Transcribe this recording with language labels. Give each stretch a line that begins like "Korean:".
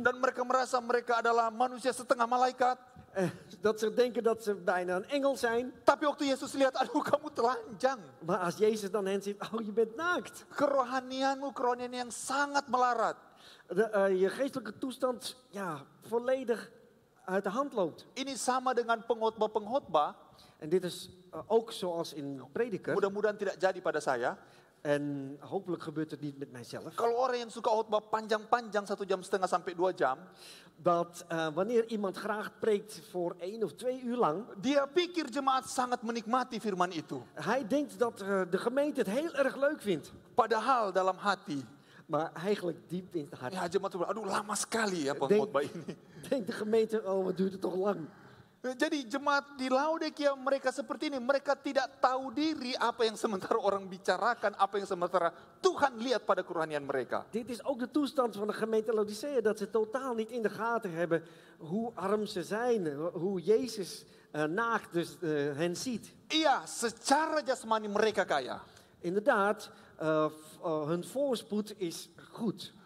Indonesian: Dan mereka merasa mereka adalah manusia setengah malaikat.
Dutch: Dat ze denken dat ze bijna een engel zijn.
Indonesian: Tapi waktu Yesus lihat, aduh kamu telanjang.
Dutch: Maar als Jezus dan hen ziet, oh je bent naakt.
Indonesian: Kerohanianmu, kerohanian yang sangat melarat.
Dutch: Je geestelijke toestand volledig uit de hand loopt.
Indonesian: Ini sama dengan pengkhotbah-pengkhotbah.
Dutch: En dit is ook zoals in prediker.
Indonesian: Mudah-mudahan tidak jadi pada saya.
Dutch: En hopelijk gebeurt het niet met mijzelf.
Indonesian: Kalau orang yang suka khotbah panjang-panjang 1,5 jam sampai 2 jam.
Dutch: Dat wanneer iemand graag preekt voor 1 of 2 uur lang.
Indonesian: Dia pikir jemaat sangat menikmati firman itu.
Dutch: Hij denkt dat de gemeente het heel erg leuk vindt.
Indonesian: Padahal dalam hati.
Dutch: Maar eigenlijk diep in het hart.
Indonesian: Ya jemaat itu, aduh lama sekali ya pengkhotbah ini.
Dutch: Denkt de gemeente, oh wat duurt het toch lang.
Indonesian: Jadi jemaat di Laodikia mereka seperti ini. Mereka tidak tahu diri apa yang sementara orang bicarakan. Apa yang sementara Tuhan lihat pada kerohanian mereka.
Dutch: Dit is ook de toestand van de gemeente Laodicea. Dat ze totaal niet in de gaten hebben hoe arm ze zijn. Hoe Jezus naakt dus hen ziet.
Indonesian: Iya, secara jasmani mereka kaya.
Dutch: Inderdaad, hun voorspoed is goed.